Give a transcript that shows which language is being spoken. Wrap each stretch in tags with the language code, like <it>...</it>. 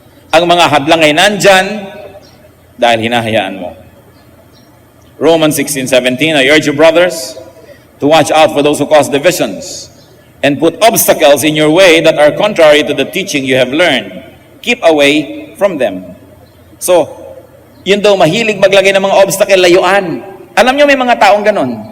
<tl>Ang mga hadlang ay nandyan dahil hinahayaan mo.</tl> <en>Romans 16:17, I urge you, brothers, to watch out for those who cause divisions and put obstacles in your way that are contrary to the teaching you have learned. Keep away from them.</en> <tl>So, yun daw mahilig maglagay ng mga obstacle, layuan. Alam nyo may mga taong ganon.</tl>